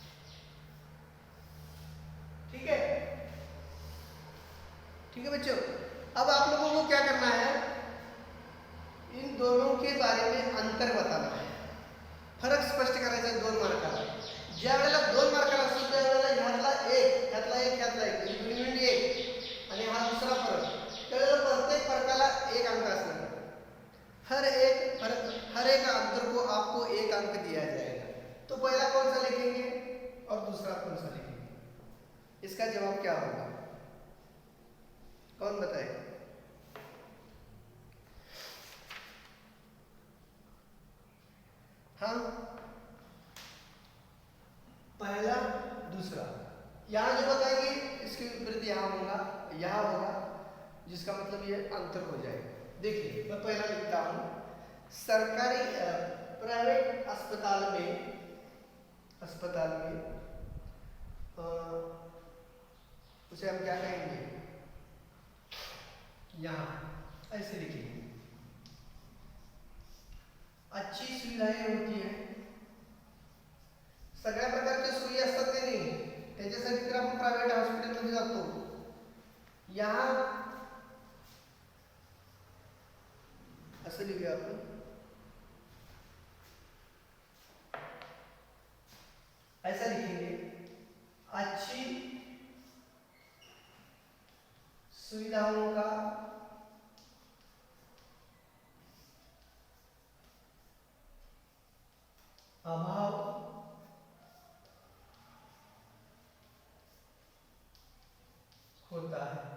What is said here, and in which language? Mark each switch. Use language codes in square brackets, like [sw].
[hi] ठीक है. ठीक है बच्चों, अब आप लोगों को क्या करना है, इन दोनों के बारे में अंतर बताना है, [mr] फरक स्पष्ट करायचा 2 मार्काला. ज्या वेळेला 2 मार्काला असतो त्यावेळेला ह्यातला एक म्हणजे 1 आणि हा दुसरा फरक, त्यावेळेला प्रत्येक फरकाला 1 अंक असणार. [hi] हर एक अंतर को आपको 1 अंक दिया जाएगा. तो पहला कौन सा लिखेंगे और दूसरा कौन सा लिखेंगे, इसका जवाब क्या होगा, कौन बताएगा. हाँ, पहला दूसरा. यहाँ जो बताएंगे इसके विपरीत यहाँ होगा, जिसका मतलब ये अंतर हो जाएगा. देखिए, मैं पहला लिखता हूँ, सरकारी प्राइवेट अस्पताल में उसे हम क्या कहेंगे, यहाँ ऐसे लिखेंगे. अच्छी सुविधाएं होती हैं, [mr] सगळ्या प्रकारच्या सोयी असतात की नाही, त्याच्यासाठी तर आपण प्रायव्हेट हॉस्पिटलमध्ये जातो. यहाँ असं लिहूया आपण, [hi] ऐसा लिखेंगे, अच्छी सुविधाओं का अभाव होता है.